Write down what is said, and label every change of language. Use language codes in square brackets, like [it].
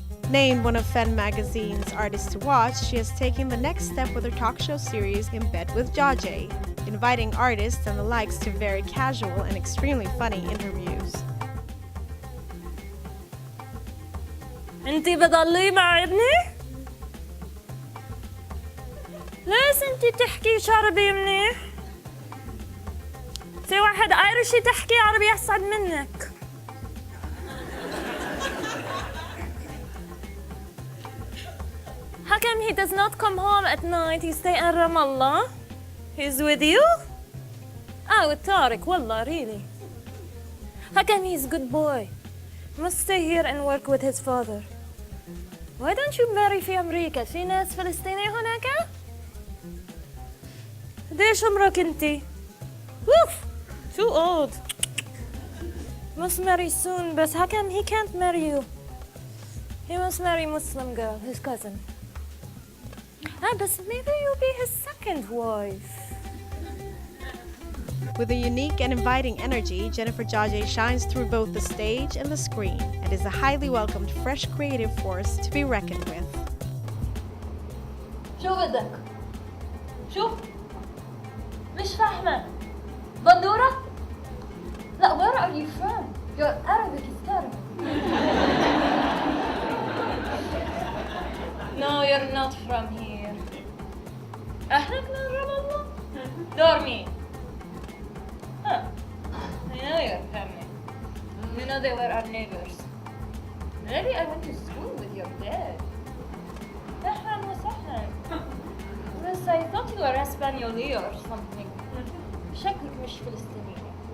[en] Named one of Femme magazine's artists to watch, she has taken the next step with her talk show series In Bed with Jajeh, inviting artists and the likes to very casual and extremely funny interviews. [ar] انتي بضلي مع ابني؟ ليش انتي تحكي عربي منيح؟ في واحد ايرشي تحكي عربي احسن منك. [en] How come he does not come home at night? He stay in Ramallah? He's with you? Oh, Tariq, wallah, really. How come he's a good boy? Must stay here and work with his father. Why don't you marry [ar] في أمريكا؟ في ناس فلسطينية هناك؟ قديش عمرك انتي؟ Woof! [en] Too old. Must marry soon, but how come he can't marry you? He must marry Muslim girl, his cousin. But maybe you'll be his second wife. With a unique and inviting energy, Jennifer Jajeh shines through both the stage and the screen and is a highly welcomed, fresh creative force to be reckoned with. [ar] شو بدك؟ شو؟ مش فاهمة. بندورة؟ لا, [en] where are you from? Your Arabic is terrible. No, you're not from here. [ar] أهلك من رام الله؟ Dormi. [en] Huh. I know your family. You know they were our neighbors. Maybe I went to school with your dad. [ar] أهلاً وسهلاً. [en] Yes, I thought you were Espanoli or something. [ar] شكلك مش فلسطينية.